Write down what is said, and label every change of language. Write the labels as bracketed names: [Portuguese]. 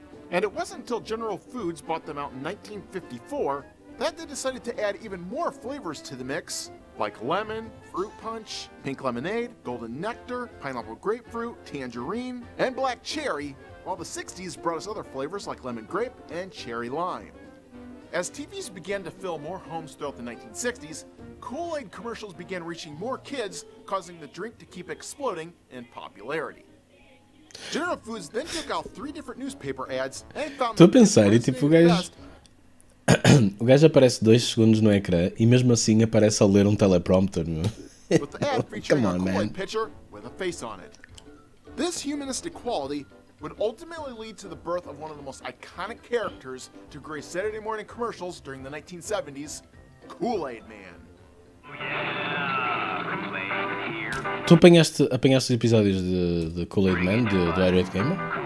[English] And it wasn't until General Foods bought them out in 1954 that they decided to add even more flavors to the mix, like lemon, fruit punch, pink lemonade, golden nectar, pineapple grapefruit, tangerine, and black cherry, while the 60s brought us other flavors like lemon grape and cherry lime. As TVs began to fill more homes throughout the 1960s, Kool-Aid commercials began reaching more kids, causing the drink to keep exploding in popularity. General Foods then took out 3 different newspaper ads and found [Portuguese] Estou a pensar, e tipo, o gajo aparece 2 segundos no ecrã e mesmo assim aparece a ler um teleprompter, meu. [English] with the ad featuring a Kool-Aid pitcher with a face on it. This humanistic quality would ultimately lead to the birth of one of the most iconic characters to grace Saturday morning commercials during the 1970s, Kool-Aid Man. [Portuguese] Tu apanhaste os episódios de Kool-Aid Man, do Irate Gamer?